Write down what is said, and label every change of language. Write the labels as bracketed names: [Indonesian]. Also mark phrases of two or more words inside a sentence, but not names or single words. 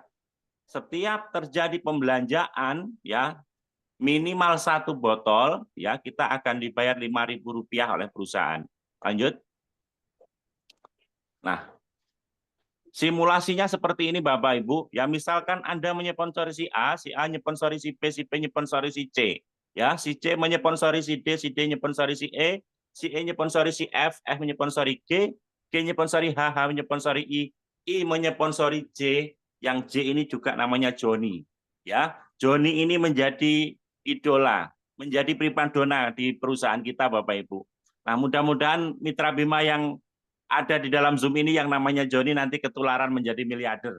[Indonesian] Setiap terjadi pembelanjaan, ya, minimal 1 botol, ya, kita akan dibayar Rp5.000 oleh perusahaan. Lanjut. Nah, simulasinya seperti ini Bapak Ibu. Ya, misalkan Anda menyponsori si A nyponsori si B nyponsori si C. Ya, si C menyponsori si D nyponsori si E nyponsori si F menyponsori G nyponsori H menyponsori I menyponsori J, yang J ini juga namanya Joni. Ya, Joni ini menjadi idola menjadi primadona di perusahaan kita, Bapak Ibu. Nah, mudah-mudahan mitra Bima yang ada di dalam Zoom ini yang namanya Joni nanti ketularan menjadi miliarder.